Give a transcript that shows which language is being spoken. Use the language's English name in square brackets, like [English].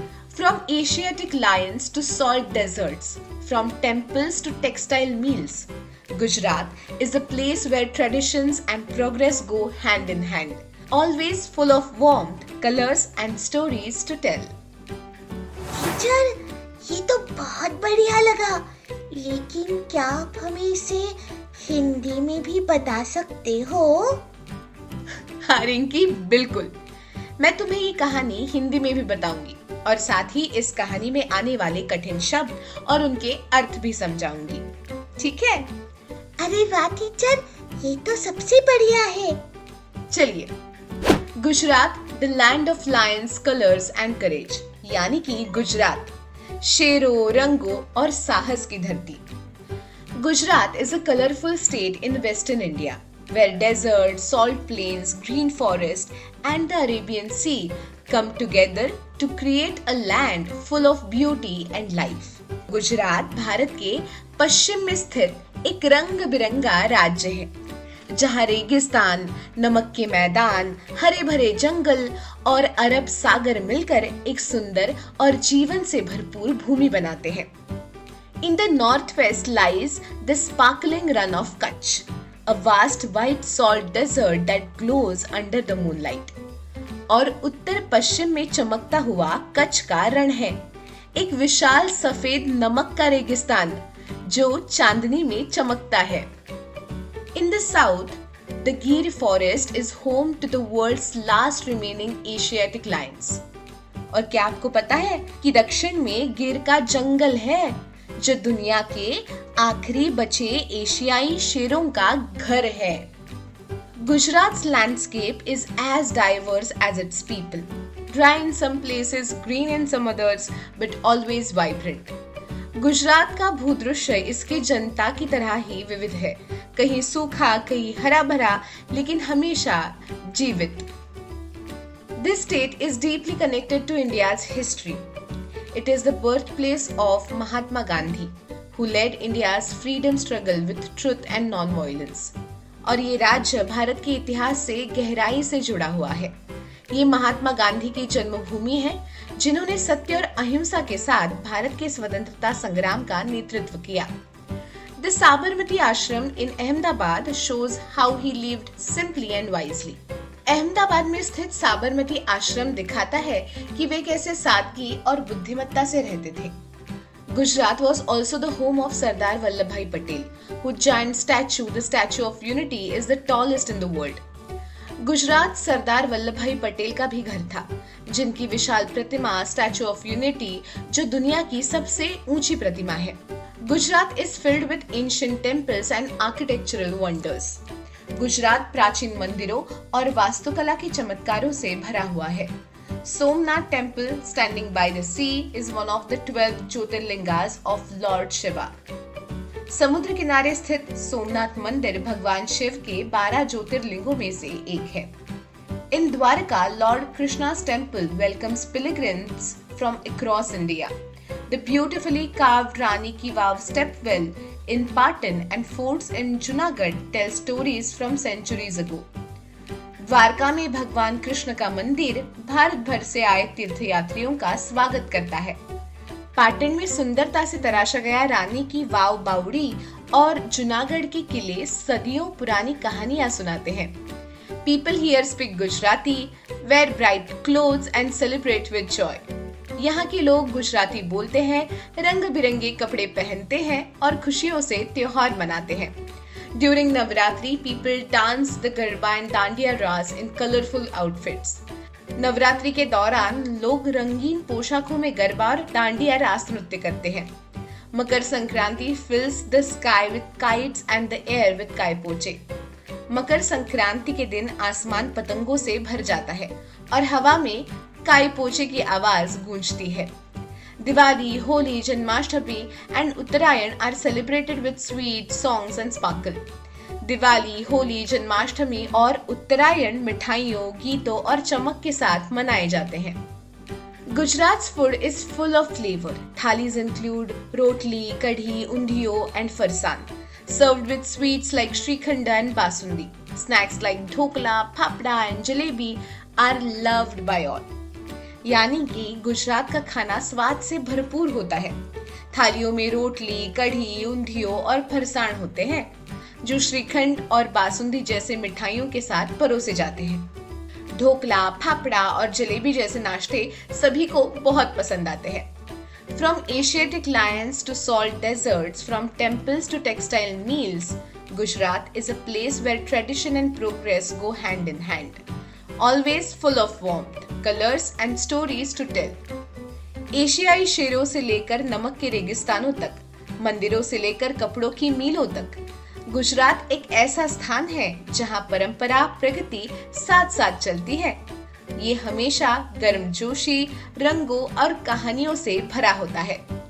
[English] From Asiatic lions to salt deserts, from temples to textile mills, Gujarat is a place where traditions and progress go hand in hand, always full of warmth, colors and stories to tell. [Hindi] Teacher, ये तो बहुत बढ़िया लगा, लेकिन क्या आप हमें इसे हिंदी में भी बता सकते हो? हाँ रिंकी, बिल्कुल। मैं तुम्हें ये कहानी हिंदी में भी बताऊंगी और साथ ही इस कहानी में आने वाले कठिन शब्द और उनके अर्थ भी समझाऊंगी। ठीक है? अरे वाह टीचर, ये तो सबसे बढ़िया है। चलिए, Gujarat, [English] the land of lions, colours and courage, [Hindi] यानी कि गुजरात, शेरों, रंगों और साहस की धरती। [English] Gujarat is a colorful state in western India, where desert, salt plains, green forest and the Arabian Sea come together to create a land full of beauty and life. [Hindi] Gujarat Bharat के पश्चिम में स्थित एक रंग बिरंगा राज्य है, जहाँ रेगिस्तान, नमक के मैदान, हरे भरे जंगल और अरब सागर मिलकर एक सुंदर और जीवन से भरपूर भूमि बनाते हैं। [English] In the northwest lies the sparkling run of Kutch, a vast white salt desert that glows under the moonlight. [Hindi] और उत्तर पश्चिम में चमकता हुआ कच्छ का रण है, एक विशाल सफेद नमक का रेगिस्तान जो चांदनी में चमकता है। [English] In the south, the Gir forest is home to the world's last remaining Asiatic lions. [Hindi] और क्या आपको पता है कि दक्षिण में गिर का जंगल है, जो दुनिया के आखिरी बचे एशियाई शेरों का घर है। [English] Gujarat's landscape is as diverse as its people. Dry in some places, green in some others, but always vibrant. [Hindi] Gujarat का भूदृश्य इसके जनता की तरह ही विविध है, कहीं सूखा, कहीं हरा भरा, लेकिन हमेशा जीवित। [English] This state is deeply connected to India's history. It is the birthplace of Mahatma Gandhi, who led India's freedom struggle with truth and non-violence. [Hindi] और ये राज्य भारत के इतिहास से गहराई से जुड़ा हुआ है। ये महात्मा गांधी की जन्मभूमि है, जिन्होंने सत्य और अहिंसा के साथ भारत के स्वतंत्रता संग्राम का नेतृत्व किया। [English] The Sabarmati Ashram in Ahmedabad shows how he lived simply and wisely. [Hindi] Ahmedabad में स्थित साबरमती आश्रम दिखाता है कि वे कैसे सादगी और बुद्धिमत्ता से रहते थे। [English] Gujarat was also the home of Sardar Vallabhbhai Patel, whose giant statue, the Statue of Unity, is the tallest in the world. [Hindi] Gujarat Sardar Vallabh भाई पटेल का भी घर था, जिनकी विशाल प्रतिमा स्टैचू ऑफ यूनिटी, जो दुनिया की सबसे ऊंची प्रतिमा है। [English] Gujarat is filled with ancient temples and architectural wonders. [Hindi] Gujarat प्राचीन मंदिरों और वास्तुकला के चमत्कारों से भरा हुआ है। [English] Somnath temple standing by the sea is one of the 12 jyotirlingas of Lord Shiva. [Hindi] समुद्र किनारे स्थित सोमनाथ मंदिर भगवान शिव के 12 ज्योतिर्लिंगों में से एक है। [English] In Dwarka, Lord Krishna's temple welcomes pilgrims from across India. The beautifully carved Rani Ki Vav stepwell in Patan and forts in Junagadh tell stories from centuries ago. [Hindi] Dwarka में भगवान कृष्ण का मंदिर भारत भर से आए तीर्थयात्रियों का स्वागत करता है। पाटन में सुंदरता से तराशा गया रानी की वाव बावड़ी और जूनागढ़ के किले सदियों पुरानी कहानियां सुनाते हैं। [English] People here speak Gujarati, wear bright clothes and celebrate with joy. [Hindi] यहाँ के लोग गुजराती बोलते हैं, रंग बिरंगे कपड़े पहनते हैं और खुशियों से त्योहार मनाते हैं। [English] During Navratri, people dance the Garba and Dandiya Ras in colorful outfits. [Hindi] Navratri के दौरान लोग रंगीन पोशाकों में गरबा और डांडिया रास नृत्य करते हैं। [English] Makar Sankranti fills the sky with kites and the air with kai po che. [Hindi] Makar Sankranti के दिन आसमान पतंगों से भर जाता है और हवा में कायपोचे की आवाज गूंजती है। [English] Diwali, Holi, Janmashtami and Uttarayan are celebrated with sweet songs and sparkle. [Hindi] Diwali, Holi, Janmashtami और उत्तरायण मिठाइयों, गीतों और चमक के साथ मनाए जाते हैं। [English] Gujarat's food is full of flavor. Thalis include rotli, kadhi, undiyo and farsan, served with sweets like shrikhanda and basundi. Snacks like dhokla, phapda and jalebi are loved by all. [Hindi] यानी कि गुजरात का खाना स्वाद से भरपूर होता है। थालियों में रोटली, कढ़ी, ऊंधियो और फरसाण होते हैं, जो श्रीखंड और बासुंदी जैसे मिठाइयों के साथ परोसे जाते हैं। ढोकला, फाफड़ा और जलेबी जैसे नाश्ते सभी को बहुत पसंद आते हैं। [English] From Asiatic lions to salt deserts, from temples to textile meals, Gujarat is a place where tradition and progress go hand in hand. Always full of warmth, colors and stories to tell. [Hindi] एशियाई शेरों से लेकर नमक के रेगिस्तानों तक, मंदिरों से लेकर कपड़ों की मीलों तक, गुजरात एक ऐसा स्थान है जहां परंपरा, प्रगति साथ साथ चलती है। ये हमेशा गर्मजोशी, रंगों और कहानियों से भरा होता है।